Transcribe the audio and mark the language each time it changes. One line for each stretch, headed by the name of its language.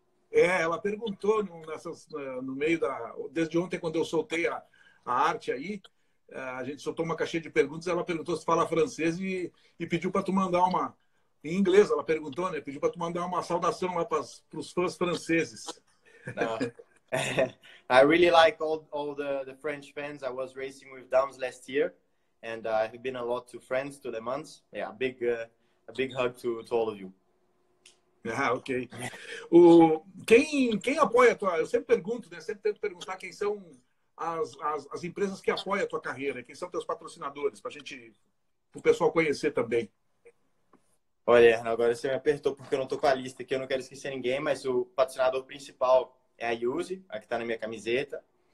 Portuguese: Ela perguntou no meio desde ontem, quando eu soltei a arte aí, a gente soltou uma caixinha de perguntas, ela perguntou se fala francês e pediu para tu mandar em inglês, ela perguntou, né? Pediu para tu mandar uma saudação lá para os fãs franceses.
English: No. I really like all the French fans. I was racing with Downs last year, and I've been a lot to France, to Le Mans. Yeah, a big hug to all of you.
Portuguese: Ok. Quem apoia a tua... Eu sempre pergunto, né? Sempre tento perguntar quem são as empresas que apoiam a tua carreira? Quem são teus patrocinadores? Para o pessoal conhecer também. Olha, agora você me apertou porque eu não tô com a lista aqui, eu não quero esquecer ninguém, mas o patrocinador principal é a Yuzi, a que está na minha camiseta.